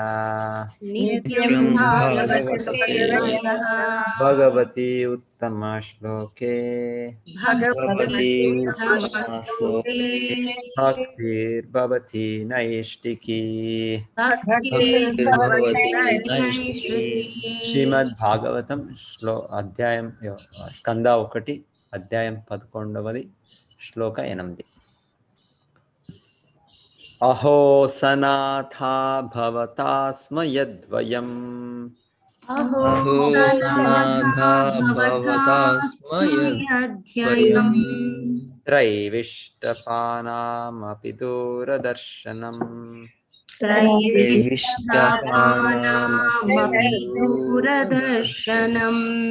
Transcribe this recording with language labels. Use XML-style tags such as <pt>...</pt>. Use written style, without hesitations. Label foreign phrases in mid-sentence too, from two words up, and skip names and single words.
<sa>नित्यं भागवत सेवया भगवती उत्तम श्लोके भगवती उत्तमश्लोके भक्तिर्भवती नैष्टिकी। भक्तिर्भवति नैष्टिकी।</sa> <te>శ్రీమద్భాగవతం అధ్యాయం స్కంద 1 అధ్యాయం 11 శ్లోక 8.</te> <sa>అహో సనాథా భవతా స్మ యద్వయం अहो सनाथा भवता स्म यद्वयम् त्रैविष्टपानामपि दूरदर्शनम् त्रैविष्टपानामपि दूरदर्शनम्</sa>